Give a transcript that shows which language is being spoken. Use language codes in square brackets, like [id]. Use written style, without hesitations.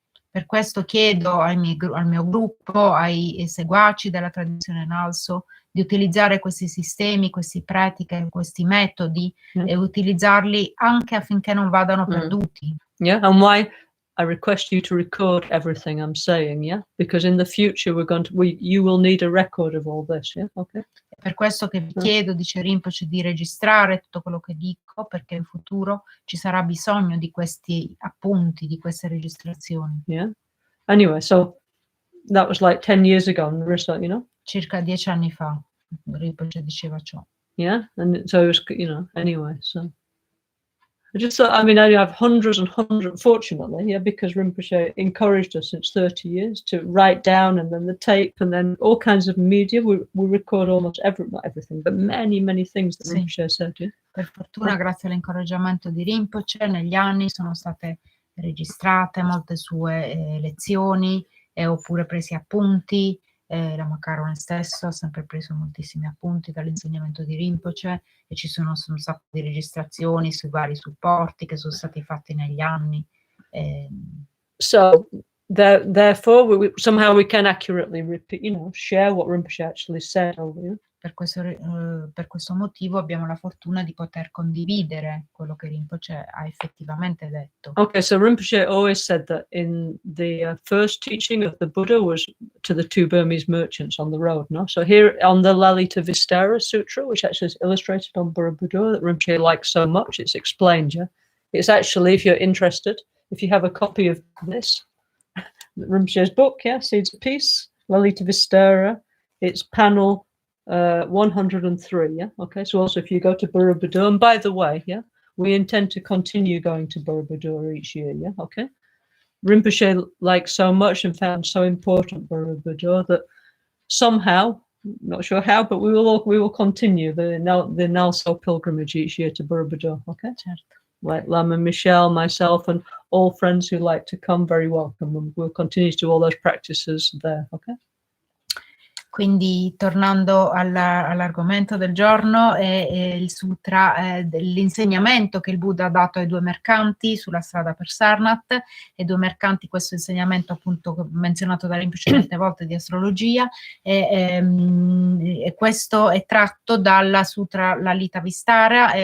[it] Per questo chiedo al mio gruppo, ai seguaci della tradizione Nalso, di utilizzare questi sistemi, queste pratiche, questi metodi e utilizzarli anche affinché non vadano perduti. [en] Yeah, and why I request you to record everything I'm saying, yeah? Because in the future you will need a record of all this, yeah? Okay. [it] È per questo che vi chiedo, dice Rinpoche, di registrare tutto quello che dico, perché in futuro ci sarà bisogno di questi appunti, di queste registrazioni. [en] Yeah. Anyway, so that was like 10 years ago, [it] Circa 10 anni fa, Rinpoche diceva ciò. [en] Yeah, and so it was, anyway, so. I just thought, I mean, I have hundreds and hundreds, fortunately, yeah, because Rinpoche encouraged us since 30 years to write down, and then the tape, and then all kinds of media. We record almost not everything, but many things that Rinpoche said, yeah. [it] Per fortuna, grazie all'incoraggiamento di Rinpoche, negli anni sono state registrate molte sue lezioni, oppure presi appunti. Lama Caroline stesso ha sempre preso moltissimi appunti dall'insegnamento di Rinpoche, e ci sono un sacco di registrazioni sui vari supporti che sono stati fatti negli anni. [en] So therefore somehow we can accurately repeat, share what Rinpoche actually said over here. [it] Per questo motivo abbiamo la fortuna di poter condividere quello che Rinpoche ha effettivamente detto. [en] Okay, so Rinpoche always said that in the first teaching of the Buddha was to the two Burmese merchants on the road, no? So here on the Lalita Vistara Sutra, which actually is illustrated on Borobudur, that Rinpoche likes so much, it's explained, yeah? It's actually, if you're interested, if you have a copy of this, Rinpoche's book, yeah, Seeds of Peace, Lalita Vistara, it's panel 103, yeah? Okay, so also if you go to Borobudur, and by the way, yeah, we intend to continue going to Borobudur each year, yeah, okay? Rinpoche liked so much and found so important Borobudur that somehow, not sure how, but we will continue the Nalso pilgrimage each year to Borobudur, okay? [it] Certo. [en] Like Lama Michelle, myself, and all friends who like to come, very welcome, and we'll continue to do all those practices there, okay? [it] Quindi, tornando all'argomento del giorno, è il sutra dell'insegnamento che il Buddha ha dato ai due mercanti sulla strada per Sarnath. E due mercanti, questo insegnamento appunto menzionato da Rinpoche molte volte di astrologia, e questo è tratto dalla sutra Lalita Vistara.